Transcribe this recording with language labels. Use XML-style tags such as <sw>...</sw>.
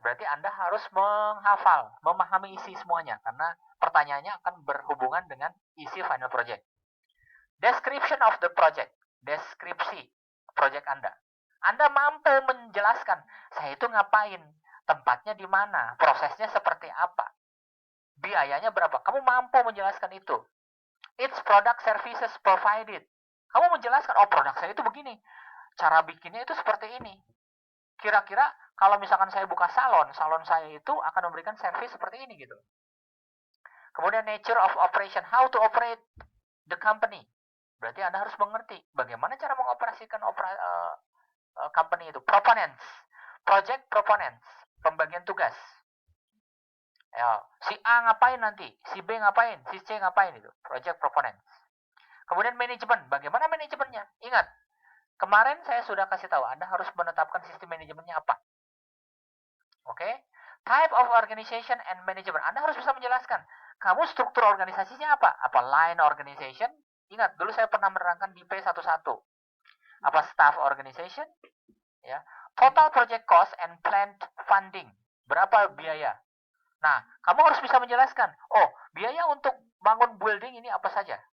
<id>Berarti Anda harus menghafal, memahami isi semuanya karena pertanyaannya akan berhubungan dengan isi final project.</id> <en>Description of the project,</en> <id>deskripsi project Anda. Anda mampu menjelaskan, saya itu ngapain, tempatnya di mana, prosesnya seperti apa, biayanya berapa. Kamu mampu menjelaskan itu.</id> <en>Its product services provided.</en> <id>Kamu menjelaskan, oh produk saya itu begini, cara bikinnya itu seperti ini. Kira-kira kalau misalkan saya buka salon saya itu akan memberikan servis seperti ini gitu. Kemudian</id> <en>nature of operation, how to operate the company.</en> <id>Berarti Anda harus mengerti bagaimana cara mengoperasikan company itu.</id> <en>Proponents, project proponents,</en> <id>pembagian tugas. Ya, si A ngapain nanti, si B ngapain, si C ngapain itu.</id> <en>Project proponents.</en> <id>Kemudian manajemen, bagaimana manajemennya? Ingat, kemarin saya sudah kasih tahu, Anda harus menetapkan sistem manajemennya apa. Oke?</id> <en>Type of organization and management.</en> <id>Anda harus bisa menjelaskan, kamu struktur organisasinya apa? Apa line organization? Ingat, dulu saya pernah menerangkan di P11. Apa staff organization? Ya.</id> <en>Total project cost and planned funding.</en> <id>Berapa biaya? Nah, kamu harus bisa menjelaskan, oh, biaya untuk bangun building ini apa saja?</id>